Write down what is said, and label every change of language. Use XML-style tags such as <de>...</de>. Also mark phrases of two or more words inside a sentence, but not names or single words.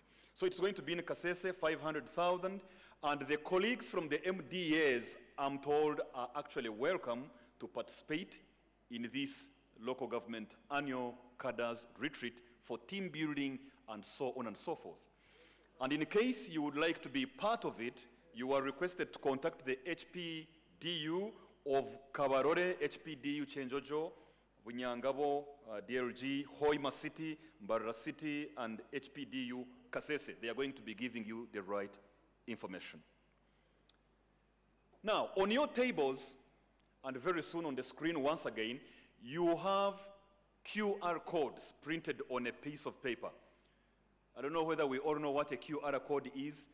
<en>So it's going to be in Kasese, 500,000, and the colleagues from the MDAs, I'm told, are actually welcome to participate in this local government annual cadres retreat for team building and so on and so forth. And in case you would like to be part of it, you are requested to contact the HPDU of Kabarore, HPDU Chenjojo, Bunyangabo, DLG, Hoima City, Mbarara City, and HPDU Kasese. They are going to be giving you the right information. Now, on your tables, and very soon on the screen once again, you have QR codes printed on a piece of paper. I don't know whether we all know what a QR code is.</en>